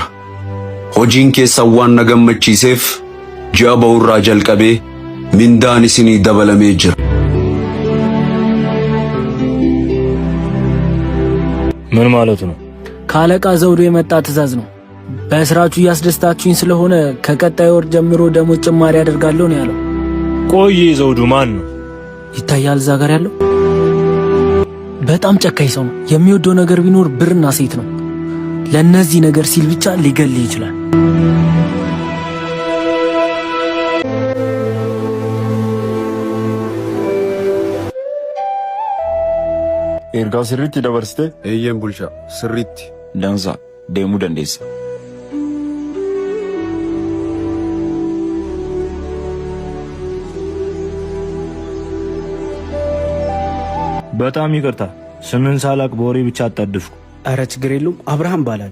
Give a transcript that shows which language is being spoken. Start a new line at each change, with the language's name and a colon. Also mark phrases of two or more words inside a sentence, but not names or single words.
Oromo: Hojiin keessan waan na gammachiiseef ji'a ba'urraa jalqabee mindaan isinii dabalamee jira.
Amharic: ምን ማለቱ ነው? ካለቃ ዘውዱ የመጣ ትዕዛዝ ነው። በስራችሁ እያስደስታችሁኝ ስለሆነ ከቀጣይ ወር ጀምሮ ደሞዝ ጭማሪ አደርጋለሁ ነው ያለው። ቆይ ዘውዱ ማን ነው? ይታያል እዛ ጋር ያለው በጣም ጨካኝ ሰው ነው። የሚወደው ነገር ቢኖር ብርና ሴት ነው። ለነዚህ ነገር ሲል ብቻ ሊገልህ ይችላል።
Oromo: ኤርጋ ስሪቲ ደበርስቴ eeyyen bulchaa sirriitti ደንሳ ደሙ ደንዴሳ
Amharic: በጣም ይቅርታ ስምን ሳላቅ በወሬ ብቻ አጣድፍኩ። አረ ችግር የለውም አብርሃም ባላል።